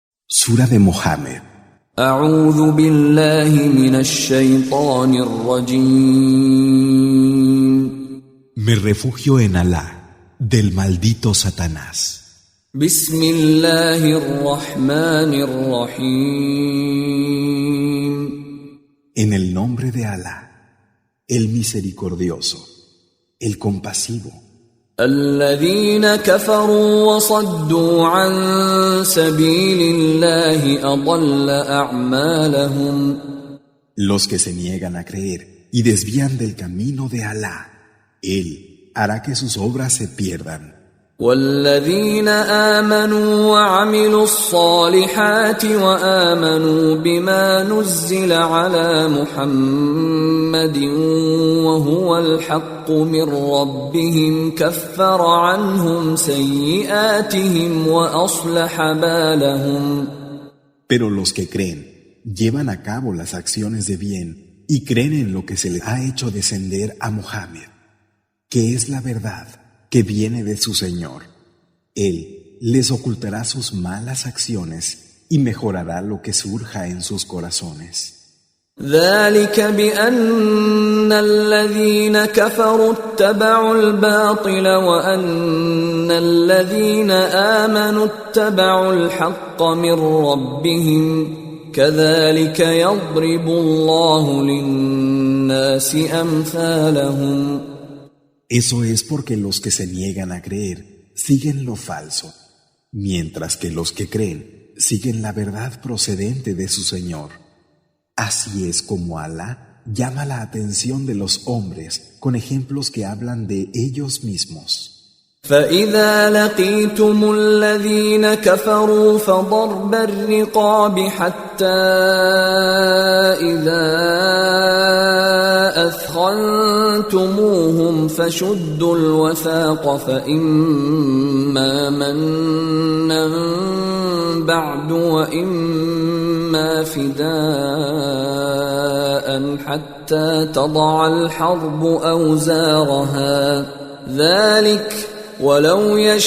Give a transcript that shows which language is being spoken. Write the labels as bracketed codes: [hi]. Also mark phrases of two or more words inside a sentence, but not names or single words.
[es] Sura de Mohammed. [ar] أعوذ بالله من الشيطان الرجيم. [es] Me refugio en Alá, del maldito Satanás. [ar] بسم الله الرحمن الرحيم. [es] En el nombre de Alá, el misericordioso, el compasivo. [ar] الذين كفروا وصدوا عن سبيل الله أضل أعمالهم. [es] Los que se niegan a creer y desvían del camino de Alá, Él hará que sus obras se pierdan. [ar] والذين آمنوا وعملوا الصالحات وآمنوا بما نزل على محمد وهو الحق من ربهم كفر عنهم سيئاتهم وأصلح بالهم. [es] Pero los que creen, llevan a cabo las acciones de bien y creen en lo que se les ha hecho descender a Muhammad, que es la verdad que viene de su Señor. Él les ocultará sus malas acciones y mejorará lo que surja en sus corazones. [ar] ذلك بأن الذين كفروا اتبعوا الباطل وأن الذين آمنوا اتبعوا الحق من ربهم كذلك يضرب الله للناس أمثالهم. [es] Eso es porque los que se niegan a creer siguen lo falso, mientras que los que creen siguen la verdad procedente de su Señor. Así es como Alá llama la atención de los hombres con ejemplos que hablan de ellos mismos. [ar] فإذا لقيتم الذين كفروا فضرب الرقاب حتى إذا أثخنتموهم فشدوا الوثاق فإما منا بعد وإما فداء حتى تضع الحرب أوزارها ذلك ولو